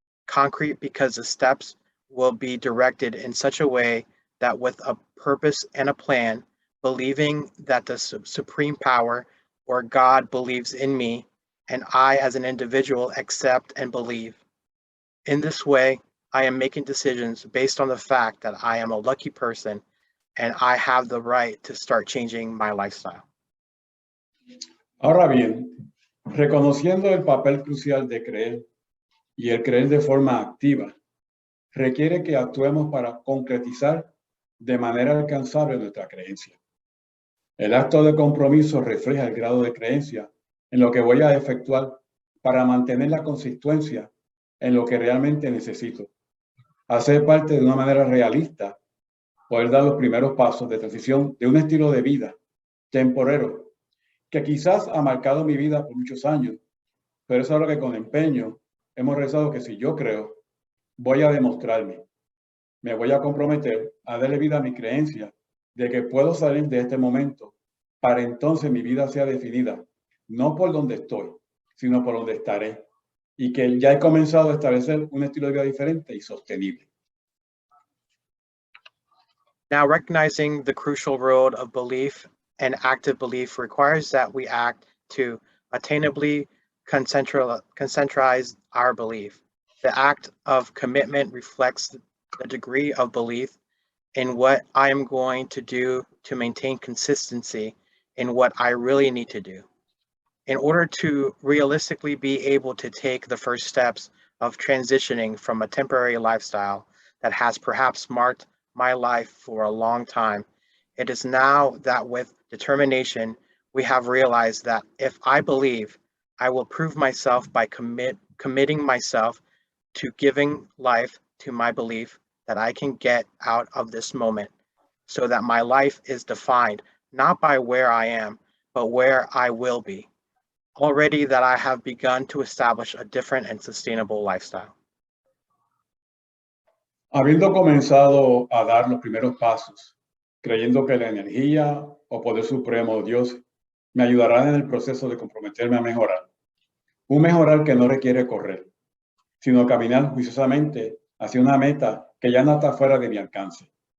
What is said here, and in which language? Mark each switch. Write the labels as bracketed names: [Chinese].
[English] Concrete because the steps will be directed in such a way that with a purpose and a plan, believing that the supreme power or God believes in me, and I as an individual accept and believe. In this way, I am making decisions based on the fact that I am a lucky person and I have the right to start changing my lifestyle. [Spanish] Ahora bien, reconociendo el papel crucial de creer y el creer de forma activa, requiere que actuemos para concretizar de manera alcanzable nuestra creencia. El acto de compromiso refleja el grado de creencia en lo que voy a efectuar para mantener la consistencia en lo que realmente necesito. Hacer parte de una manera realista, poder dar los primeros pasos de transición de un estilo de vida temporero que quizás ha marcado mi vida por muchos años, pero es algo que con empeño hemos rezado que si yo creo, voy a demostrarme, me voy a comprometer a darle vida a mi creencia de que puedo salir de este momento para entonces mi vida sea definida, no por donde estoy, sino por donde estaré, y que ya he comenzado a establecer un estilo de vida diferente y sostenible. [English] Now, recognizing the crucial role of belief and active belief requires that we act to attainably concentrize our belief. The act of commitment reflects the degree of belief in what I am going to do to maintain consistency in what I really need to do. In order to realistically be able to take the first steps of transitioning from a temporary lifestyle that has perhaps marked my life for a long time, it is now that with determination, we have realized that if I believe, I will prove myself by committing myself to giving life to my belief that I can get out of this moment so that my life is defined not by where I am, but where I will be. Already that I have begun to establish a different and sustainable lifestyle. [Spanish] Habiendo comenzado a dar los primeros pasos, creyendo que la energía o poder supremo de Dios me ayudarán en el proceso de comprometerme a mejorar. Un mejorar que no requiere correr, sino caminar juiciosamente hacia una meta que ya no está fuera de mi alcance.